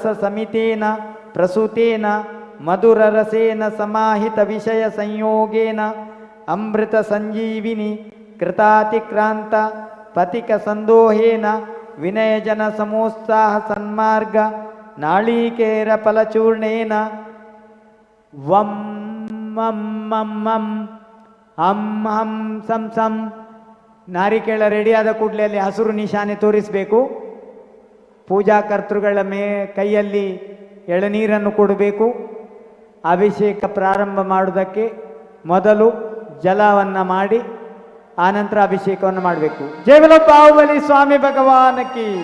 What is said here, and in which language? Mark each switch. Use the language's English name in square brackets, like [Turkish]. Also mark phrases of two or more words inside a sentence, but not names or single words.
[Sanskrit] ಸಮಿತೇನ ಪ್ರಸೂತೇನ ಮಧುರ ರಸೇನ ಸಮಾಹಿತ ವಿಷಯ ಸಂಯೋಗೇನ ಅಮೃತ ಸಂಜೀವಿನಿ ಕೃತಾತಿಕ್ರಾಂತ ಪತಿಕ ಸಂದೋಹೇನ ವಿನಯಜನ ಸಮೋತ್ಸಾಹ ಸನ್ಮಾರ್ಗ ನಾಳೀಕೇರ ಫಲಚೂರ್ಣೇನ ವಂ ಮಂ ಮಂ ಮಂ ಹಂ ಹಂ ಸಂ ಸಂ. [Kannada] ನಾರಿಕೇಳ ರೆಡಿಯಾದ ಕೂಡಲೇ ಅಲ್ಲಿ ಹಸಿರು ನಿಶಾನೆ ತೋರಿಸಬೇಕು. ಪೂಜಾ ಕರ್ತೃಗಳ ಕೈಯಲ್ಲಿ ಎಳನೀರನ್ನು ಕೊಡಬೇಕು. ಅಭಿಷೇಕ ಪ್ರಾರಂಭ ಮಾಡುವುದಕ್ಕೆ ಮೊದಲು ಜಲವನ್ನು ಮಾಡಿ ಆನಂತರ ಅಭಿಷೇಕವನ್ನು ಮಾಡಬೇಕು. [Hindi] जय बोलो बाहुबली स्वामी भगवान की.